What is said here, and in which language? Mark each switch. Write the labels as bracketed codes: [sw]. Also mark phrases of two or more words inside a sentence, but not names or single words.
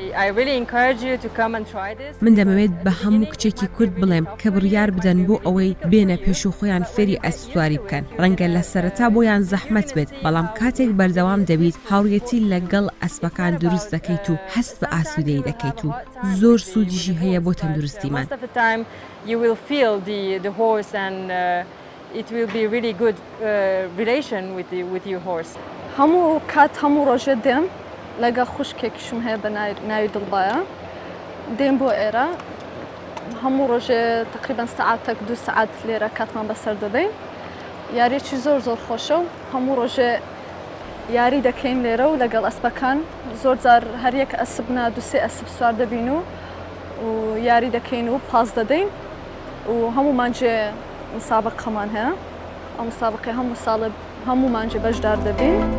[ckb] من دەمەوێت بە هەموو کچێکی کورد بڵێم کە بڕیار بدەن بۆ ئەوەی بێنە پێش و خۆیان فێری ئەسپسواری بکەن. ڕەنگە لە سەرەتا بۆیان زەحمەت بێت، بەڵام کاتێک بەردەوام دەبیت هاوڕێتی لەگەڵ ئەسپەکان دروست دەکەیت و هەست بە ئاسوودەیی دەکەیت و زۆر سوودیشی هەیە بۆ تەندروستیمان. [en] It will be really good relation with your horse. [ckb] هەموو کات هەموو ڕۆژێ دێم لەگە خوشکێکیشم هەیە بە ناوی دڵبایە دێم بۆ ئێرە هەموو ڕۆژێ تقریبان سەعاتێک 2 سەعات لێرە کاتمان بەسەر دەدەین یاریێکی زۆر خۆشە و هەموو ڕۆژێ یاری دەکەین لێرە و لەگەڵ ئەسپەکان زۆر جار هەر یەک ئەسبنا 2-3 ئەسب سوار دەبین و یاری دەکەین و پاس دەدەین و هەموومانجێ مسابقەمان هەیە ئەم مسابقەی هەموو ساڵە هەموومانجێ بەشدار دەبین.